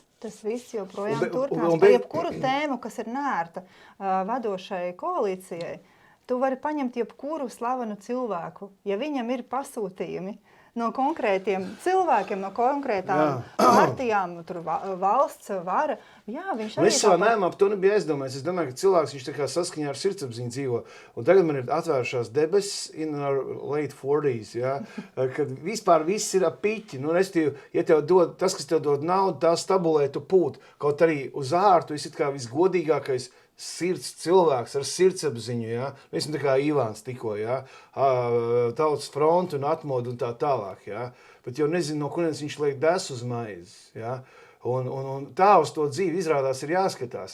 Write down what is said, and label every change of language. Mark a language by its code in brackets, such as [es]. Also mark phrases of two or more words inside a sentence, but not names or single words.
[lv] Tas viss joprojām turpinās. Par jebkuru tēmu, kas ir nērta vadošai koalīcijai, tu vari paņemt jebkuru slavenu cilvēku, ja viņam ir pasūtījumi no konkrētiem cilvēkiem, no konkrētām partijām, tur valsts vara. Jā, viņš arī es savā nēmā par to nebija aizdomājis. Es domāju, ka cilvēks viņš tā kā saskaņā ar sirdsapziņu dzīvo. Un tagad man ir atvērušās debesis [en] in our late 40s, [lv] kad vispār viss ir ap piķi. Ja tev dod, tas, kas tev dod naudu, tā stabulē tu pūt. Kaut arī uz ārtu esi kā visgodīgākais sirds cilvēks ar sirdsapziņu, Mēs tā kā Ivāns tikko, Tautas frontu un atmodu un tā tālāk, Bet jau nezinu, no kurienes viņš liek desu uz maizes, Un tā uz to dzīvi izrādās ir jāskatās.